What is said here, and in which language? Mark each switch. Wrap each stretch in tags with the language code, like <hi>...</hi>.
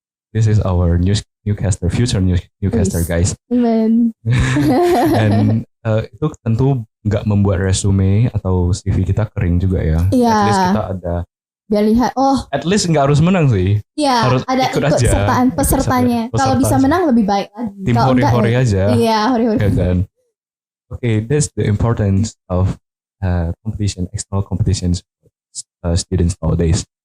<en>This is our newscaster, future newscaster, guys. Amen.</en> <id>Dan itu tentu nggak membuat resume atau CV kita kering juga ya. Iya. At least kita ada. Biar lihat, At least nggak harus menang sih. Iya. Harus ada ikut aja. pesertanya. Kalau bisa menang lebih baik lagi. Tim hori-hori aja. Iya, hori-hori. Ya kan.</id> <en>Okay, that's the importance of competition, external competitions students nowadays.</en>